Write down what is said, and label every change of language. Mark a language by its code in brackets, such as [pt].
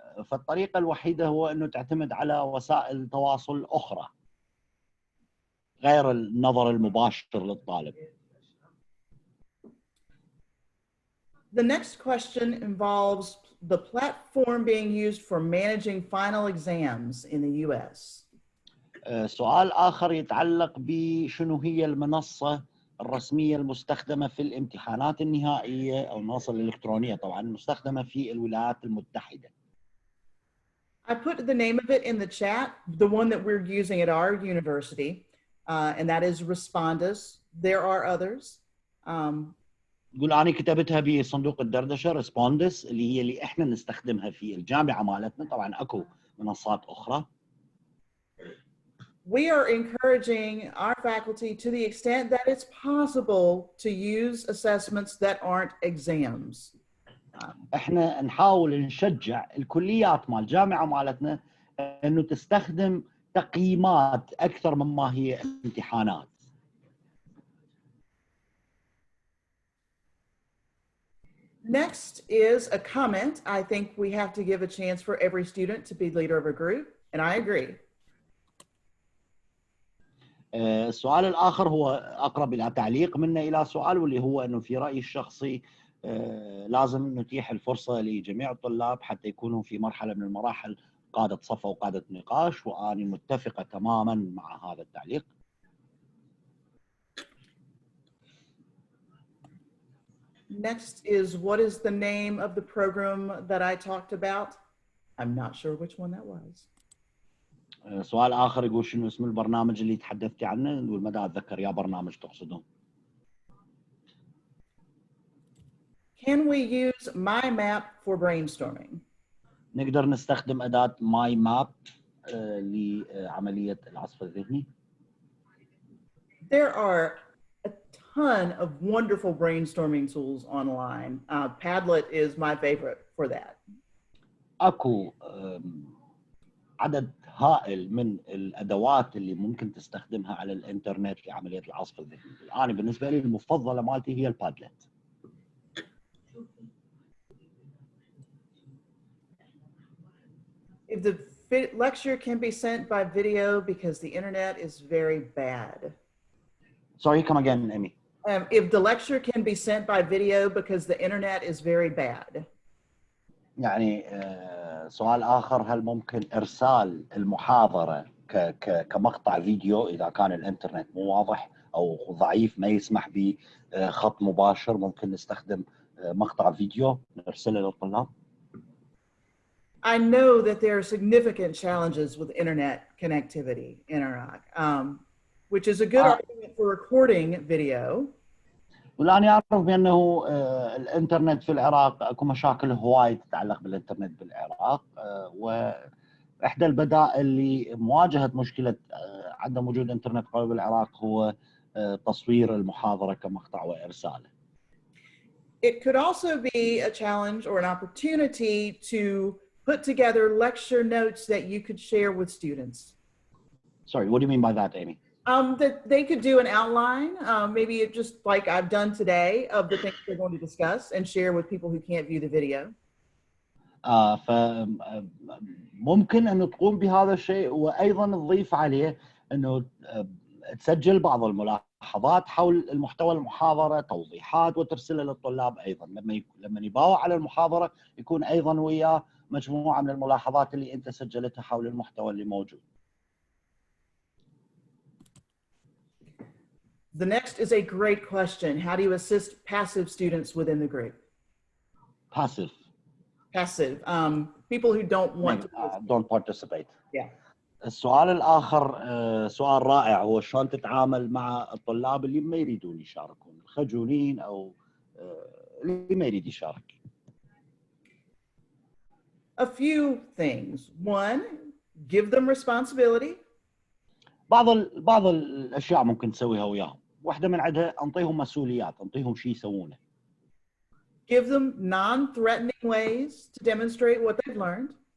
[ar] فالطريقة الوحيدة هو أنه تعتمد على وسائل تواصل أخرى غير النظر المباشر للطالب. [en] The next question involves the platform being used for managing final exams in the US. [ar] سؤال آخر يتعلق بشنو هي المنصة الرسمية المستخدمة في الامتحانات النهائية أو المنصة الإلكترونية طبعا المستخدمة في الولايات المتحدة. [en] I put the name of it in the chat, the one that we're using at our university, and that is Respondus. There are others. [ar] يقول أنا كتبتها بصندوق الدردشة ريسبوندس اللي هي اللي إحنا نستخدمها في الجامعة مالتنا. طبعا أكو منصات أخرى. [en] We are encouraging our faculty to the extent that it's possible to use assessments that aren't exams. [ar] إحنا نحاول نشجع الكليات مال الجامعة مالتنا إنه تستخدم تقييمات أكثر مما هي امتحانات. [en] Next is a comment. I think we have to give a chance for every student to be leader of a group, and I agree. [ar] السؤال الآخر هو أقرب إلى تعليق منا إلى سؤال، واللي هو أنه في رأيي الشخصي لازم نتيح الفرصة لجميع الطلاب حتى يكونوا في مرحلة من المراحل قادة صف أو قادة نقاش، وأنا متفقة تماما مع هذا التعليق. [en] Next is, what is the name of the program that I talked about? I'm not sure which one that was. [ar] سؤال آخر يقول شنو اسم البرنامج اللي تحدثتي عنه؟ نقول مدى أتذكر يا برنامج تقصدون. [en] Can we use my map for brainstorming? [ar] نقدر نستخدم أداة ماي ماب لعملية العصف الذهني. [en] There are a ton of wonderful brainstorming tools online. Padlet is my favorite for that. [ar] أكو عدد هائل من الأدوات اللي ممكن تستخدمها على الإنترنت لعملية العصف الذهني. أنا بالنسبة لي المفضلة مالتي هي البادلت. [en] If the lecture can be sent by video because the internet is very bad. Sorry, come again, Amy. If the lecture can be sent by video because the internet is very bad. [ar] يعني سؤال آخر، هل ممكن إرسال المحاضرة كمقطع فيديو إذا كان الإنترنت مو واضح أو ضعيف ما يسمح بخط مباشر؟ ممكن نستخدم مقطع فيديو نرسله للطلاب. [en] I know that there are significant challenges with internet connectivity in Iraq, which is a good argument for recording video. [ar] والآن يعرف بأنه الإنترنت في العراق أكو مشاكل هواي تتعلق بالإنترنت بالعراق، وإحدى البدائل لمواجهة مشكلة عدم وجود إنترنت قوي بالعراق هو تصوير المحاضرة كمقطع وإرساله. [en] It could also be a challenge or an opportunity to put together lecture notes that you could share with students. Sorry, what do you mean by that, Amy? That they could do an outline, maybe it just like I've done today, of the things they're going to discuss and share with people who can't view the video. [ar] فممكن أن تقوم بهذا الشيء، وأيضا تضيف عليه أنه تسجل بعض الملاحظات حول المحتوى المحاضرة، توضيحات، وترسلها للطلاب أيضا. لما يباوع على المحاضرة يكون أيضا وياه مجموعة من الملاحظات اللي أنت سجلتها حول المحتوى اللي موجود. [en] The next is a great question. How do you assist passive students within the group? Passive. Passive. People who don't want to. Don't participate. Yeah. [ar] السؤال الآخر سؤال رائع، هو شلون تتعامل مع الطلاب اللي ما يريدون يشاركون، الخجولين أو اللي ما يريد يشارك. [en] A few things. One, give them responsibility. [ar] بعض الأشياء ممكن تسويها وياهم. واحدة من عندها أنطيهم مسؤوليات، أنطيهم شيء يسوونه. [en] Give them non-threatening ways to demonstrate what they've learned.